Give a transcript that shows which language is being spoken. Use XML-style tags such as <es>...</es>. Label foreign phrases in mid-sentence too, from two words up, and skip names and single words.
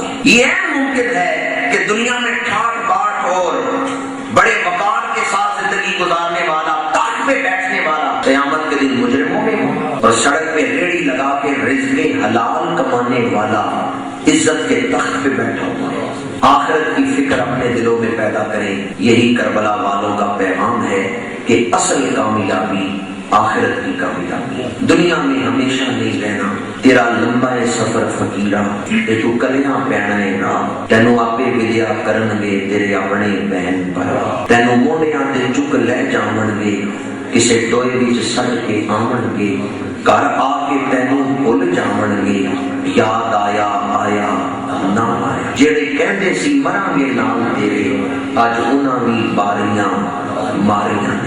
<ur>یہ ممکن ہے کہ دنیا میں ٹھاٹ باٹ اور بڑے وقار کے ساتھ زندگی گزارنے والا، تخت پہ بیٹھنے والا قیامت کے دن مجرموں میں ہو، اور سڑک پہ ریڑھی لگا کے رزق حلال کمانے والا عزت کے تخت پہ بیٹھا ہوا ہے۔ آخرت کی فکر اپنے دلوں میں پیدا کریں۔ یہی کربلا والوں کا پیغام ہے کہ اصل کامیابی آخرت کی کامیابی، دنیا میں ہمیشہ نہیں رہنا۔</ur> <pa>تیرا لمبا ہے سفر فقیرا تے تو کلیاں پینا ہے راہ، تینوں آپے ودیا کرن گے تیرے اپنے بہن بھرا، تینوں موڈیاں تے چک لے جاون گے کسے ٹوئے وچ سٹ کے آون گے، گھر آ کے تینوں بھول جاون گے، یاد آیا آیا نہ آیا، جڑے کہندے سی مراں گے نال تیرے اج انہاں وی باریاں ماریاں۔</pa>